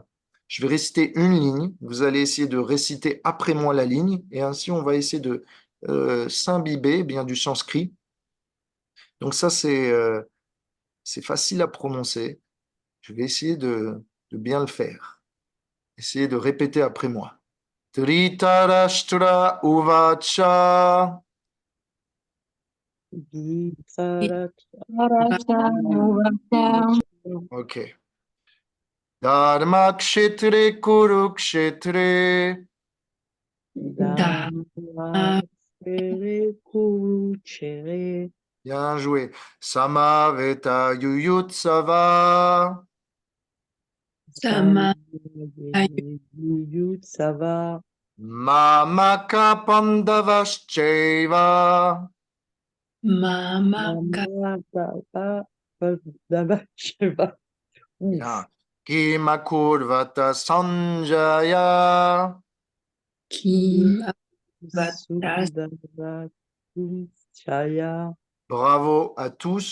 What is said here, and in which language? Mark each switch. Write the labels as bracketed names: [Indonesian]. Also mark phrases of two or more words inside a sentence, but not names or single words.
[French] Je vais réciter une ligne. Vous allez essayer de réciter après moi la ligne, et ainsi on va essayer de s'imbiber bien du sanskrit. Donc ça, c'est facile à prononcer. Je vais essayer de bien le faire. Essayez de répéter après moi. [Sanskrit] Dhritarashtra Uvacha. [French] Ok. [Sanskrit] Dharmakshetre Kurukshetre. da, [French] Bien joué. [Sanskrit] Samaveta Yuyutsava. sama, [French] Ça va. [Sanskrit] Mamaka Pandavascheva. mama, [French] Maman, papa, papa, je sais pas. Ouf. Bien. [Sanskrit] Kimakurvata Sanjaya. ki, avatas, Sundara Chaya. [French] Bravo à tous.